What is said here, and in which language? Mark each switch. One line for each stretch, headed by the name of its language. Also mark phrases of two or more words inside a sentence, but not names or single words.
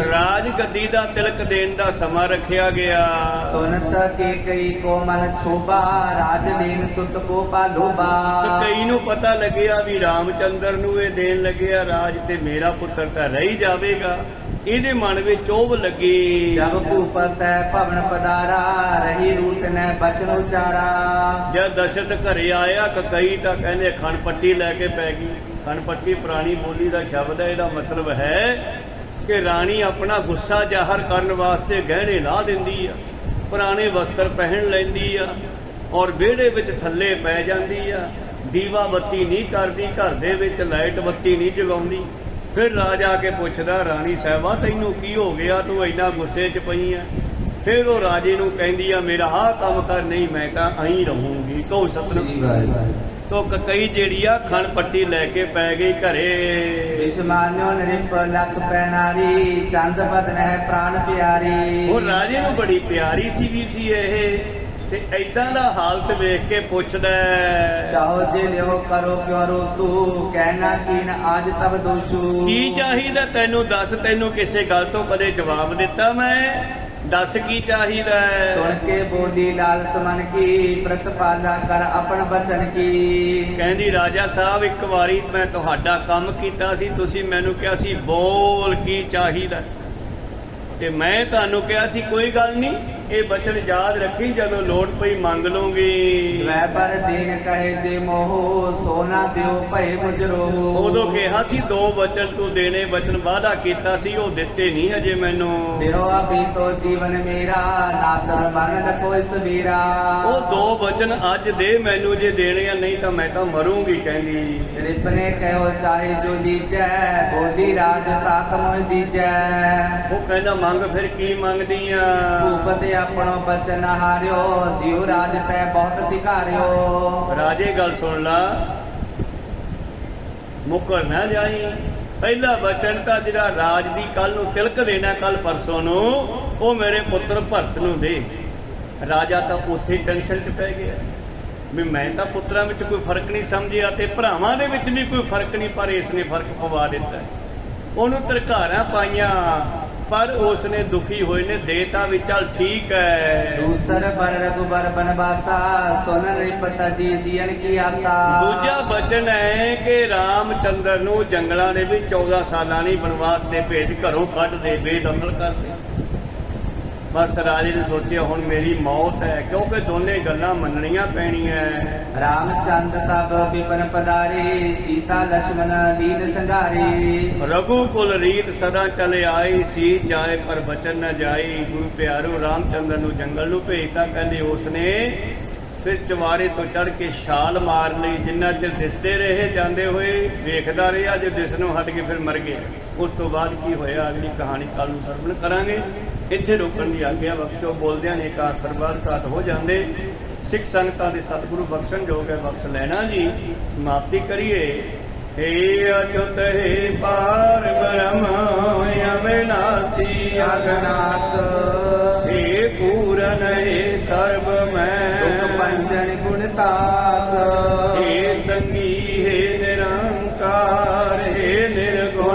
Punjabi: ਰਾਜ ਗੱਦੀ ਦਾ ਤਿਲਕ ਦੇਣ ਦਾ ਸਮਾਂ ਰੱਖਿਆ ਗਿਆ।
Braj: सुनत के कई को मन छोबा, राज देन सुत को पालोबा।
Punjabi: ਕਈ ਨੂੰ ਪਤਾ ਲੱਗਿਆ ਵੀ ਰਾਮਚੰਦਰ ਨੂੰ ਇਹ ਦੇਣ ਲੱਗਿਆ ਰਾਜ, ਤੇ ਮੇਰਾ ਪੁੱਤਰ ਤਾਂ ਰਹਿ ਜਾਵੇਗਾ। ਇਹਦੇ ਮਨ ਵਿੱਚ ਚੋਭ ਲੱਗੀ।
Braj: जब भूपत भवन पधारा रही रूट न बचन उचारा।
Punjabi: ਜਦ ਦਸ਼ਰਥ ਘਰੇ ਆਇਆ ਕਕਈ ਤਾਂ ਕਹਿੰਦੇ ਖਣ ਪੱਟੀ ਲੈ ਕੇ ਪੈ ਗਈ। ਖਣ ਪੱਟੀ ਪੁਰਾਣੀ ਬੋਲੀ ਦਾ ਸ਼ਬਦ ਹੈ। ਇਹਦਾ ਮਤਲਬ ਹੈ ਕਿ ਰਾਣੀ ਆਪਣਾ ਗੁੱਸਾ ਜ਼ਾਹਰ ਕਰਨ ਵਾਸਤੇ ਗਹਿਣੇ ਲਾ ਦਿੰਦੀ ਆ, ਪੁਰਾਣੇ ਵਸਤਰ ਪਹਿਨ ਲੈਂਦੀ ਆ ਔਰ ਵਿਹੜੇ ਵਿੱਚ ਥੱਲੇ ਪੈ ਜਾਂਦੀ ਆ। ਦੀਵਾ ਬੱਤੀ ਨਹੀਂ ਕਰਦੀ, ਘਰ ਦੇ ਵਿੱਚ ਲਾਈਟ ਬੱਤੀ ਨਹੀਂ ਜਗਾਉਂਦੀ। ਫਿਰ ਰਾਜਾ ਆ ਕੇ ਪੁੱਛਦਾ, ਰਾਣੀ ਸਾਹਿਬਾ ਤੈਨੂੰ ਕੀ ਹੋ ਗਿਆ, ਤੂੰ ਇੰਨਾ ਗੁੱਸੇ 'ਚ ਪਈ ਆ? ਫਿਰ ਉਹ ਰਾਜੇ ਨੂੰ ਕਹਿੰਦੀ ਆ ਮੇਰਾ ਆਹ ਕੰਮ ਕਰ, ਨਹੀਂ ਮੈਂ ਤਾਂ ਆਈ ਰਹੂੰਗੀ। ਕਹੋ ਸਤਿਨਾਮ। ਤੋ ਕਕਈ ਜਿਹੜੀ ਆ ਖਣ ਪੱਟੀ ਲੈ ਕੇ ਪੈ ਗਈ ਘਰੇ।
Braj: विषमान्यो नृप लख पैनारी चंद बदन है प्राण प्यारी।
Punjabi: ਉਹ ਰਾਜੇ ਨੂੰ ਬੜੀ ਪਿਆਰੀ ਸੀ ਵੀ ਸੀ ਇਹ, ਤੇ ਏਦਾਂ ਦਾ ਹਾਲਤ ਵੇਖ ਕੇ ਪੁੱਛਦਾ
Braj: चाहो जे लियो करो क्यों रोसू कहना कीन आज तब दोषू।
Punjabi: ਕੀ ਚਾਹੀਦਾ ਤੈਨੂੰ, ਦੱਸ। ਤੈਨੂੰ ਕਿਸੇ ਗੱਲ ਤੋਂ ਕਦੇ ਜਵਾਬ ਦਿੱਤਾ ਮੈਂ? ਦੱਸ ਕੀ ਚਾਹੀਦਾ?
Braj: सुन के बोली लाल समन की प्रतिपाला कर अपन बचन की।
Punjabi: ਕਹਿੰਦੀ ਰਾਜਾ ਸਾਹਿਬ ਇੱਕ ਵਾਰੀ ਮੈਂ ਤੁਹਾਡਾ ਕੰਮ ਕੀਤਾ ਸੀ, ਤੁਸੀਂ ਮੈਨੂੰ ਕਿਹਾ ਸੀ ਬੋਲ ਕੀ ਚਾਹੀਦਾ, ਤੇ ਮੈਂ ਤੁਹਾਨੂੰ ਕਿਹਾ ਸੀ ਕੋਈ ਗੱਲ ਨਹੀਂ, ਇਹ ਬਚਨ ਯਾਦ ਰੱਖੀ, ਜਦੋਂ ਲੋੜ ਪਈ ਮੰਗ ਲੂੰਗੀ।
Braj: वैपर दीन कहे जे मोह सोना दियो भय मुजरो।
Punjabi: ਉਦੋਂ ਕਿਹਾ ਸੀ 2 ਬਚਨ ਤੂੰ ਦੇਣੇ, ਬਚਨ ਵਾਅਦਾ ਕੀਤਾ ਸੀ, ਉਹ ਦਿੱਤੇ ਨਹੀਂ ਅਜੇ ਮੈਨੂੰ।
Braj: दियो अभी तो जीवन मेरा ना कर मन न कोई सबीरा।
Punjabi: ਉਹ 2 ਬਚਨ ਅੱਜ ਦੇ ਮੈਨੂੰ ਜੇ ਦੇਣੇ ਆ, ਨਹੀਂ ਤਾਂ ਮੈਂ ਤਾਂ ਮਰੂੰਗੀ ਕਹਿੰਦੀ।
Braj: रिपने कहो चाहे जो दीजै बोली राज तात मोह दीजै।
Punjabi: ਉਹ ਕਹਿੰਦਾ ਮੰਗ, ਫਿਰ ਕੀ ਮੰਗਦੀ ਆ?
Braj: भूपत अपनो बचन हारियो दियो राज तै बहुत धिकारियो।
Punjabi: ਰਾਜੇ ਗੱਲ ਸੁਣ ਲਾ, ਮੁੱਕਰ ਨਾ ਜਾਈ। ਪਹਿਲਾ ਬਚਨ ਤਾਂ ਜਿਹੜਾ ਰਾਜ ਦੀ ਕੱਲ ਨੂੰ ਤਿਲਕ ਦੇਣਾ, ਕੱਲ ਪਰਸੋਂ ਨੂੰ, ਉਹ ਮੇਰੇ ਪੁੱਤਰ ਭਰਤ ਨੂੰ ਦੇ। ਰਾਜਾ ਤਾਂ ਉੱਥੇ ਟੈਨਸ਼ਨ 'ਚ ਪੈ ਗਿਆ ਵੀ ਮੈਂ ਤਾਂ ਪੁੱਤਰਾਂ ਵਿੱਚ ਕੋਈ ਫਰਕ ਨਹੀਂ ਸਮਝਿਆ ਤੇ ਭਰਾਵਾਂ ਦੇ ਵਿੱਚ ਵੀ ਕੋਈ ਫਰਕ ਨਹੀਂ, ਪਰ ਇਸ ਨੇ ਫਰਕ ਪਵਾ ਦਿੱਤਾ। ਉਹਨੂੰ ਧਰਕਾਰਾਂ ਪਾਈਆਂ, ਪਰ ਉਸਨੇ ਦੁਖੀ ਹੋਏ ਨੇ ਦੇਤਾ ਵੀ ਚੱਲ ਠੀਕ ਹੈ।
Braj: दूसर बर रघुबर बनवासा सुन रिपत जी जीवन की आशा।
Punjabi: ਦੂਜਾ ਬਚਨ ਹੈ ਕਿ ਰਾਮਚੰਦਰ ਨੂੰ ਜੰਗਲਾਂ ਦੇ ਵਿੱਚ 14 ਸਾਲਾਂ ਲਈ ਬਨਵਾਸ ਤੇ ਭੇਜ, ਘਰੋਂ ਕੱਢ ਦੇ, ਬੇਦਖਲ ਕਰ ਦੇ। ਬਸ ਰਾਜੇ ਨੇ ਸੋਚਿਆ ਹੁਣ ਮੇਰੀ ਮੌਤ ਹੈ, ਕਿਉਂਕਿ ਦੋਨੇ ਗੱਲਾਂ ਮੰਨਣੀਆਂ ਪੈਣੀਆਂ।
Braj: रामचंद तब विपन पधारे सीता लक्ष्मण लीन संघारे। रघुकुल रीत सदा चले आई, सीत जाए पर बचन न जाई।
Punjabi: ਗੁਰੂ ਪਿਆਰੋ ਰਾਮਚੰਦਰ ਨੂੰ ਜੰਗਲ ਨੂੰ ਭੇਜਤਾ। ਕਹਿੰਦੇ ਉਸਨੇ ਫਿਰ ਚਵਾਰੇ ਤੋਂ ਚੜ ਕੇ ਛਾਲ ਮਾਰ ਲਈ। ਜਿੰਨਾ ਚਿਰ ਦਿਸਦੇ ਰਹੇ ਜਾਂਦੇ ਹੋਏ ਵੇਖਦਾ ਰਿਹਾ, ਜੇ ਦਿਸਣੋਂ ਹਟ ਕੇ ਫਿਰ ਮਰ ਗਏ। ਉਸ ਤੋਂ ਬਾਅਦ ਕੀ ਹੋਇਆ ਅਗਲੀ ਕਹਾਣੀ ਕੱਲ ਨੂੰ ਸਰਵਣ ਕਰਾਂਗੇ। ਇੱਥੇ ਰੋਕਣ ਦੀ ਆਗਿਆ ਬਖਸ਼ੋ। ਬੋਲਦਿਆਂ ਨੇ ਇੱਕ ਆਖਰ ਬਾਅਦ ਘਾਟ ਹੋ ਜਾਂਦੇ। ਸਿੱਖ ਸੰਗਤਾਂ ਦੇ ਸਤਿਗੁਰੂ ਬਖਸ਼ਣ ਜੋਗ ਹੈ, ਬਖਸ਼ ਲੈਣਾ ਜੀ। ਸਮਾਪਤੀ ਕਰੀਏ।
Braj: हे अच्युत हे पार ब्रह्म अविनाशी अगनास हे पूरन हे सर्व दुख मैं पंचन गुणतास। हे संगी हे निरंकार हे निर्गुण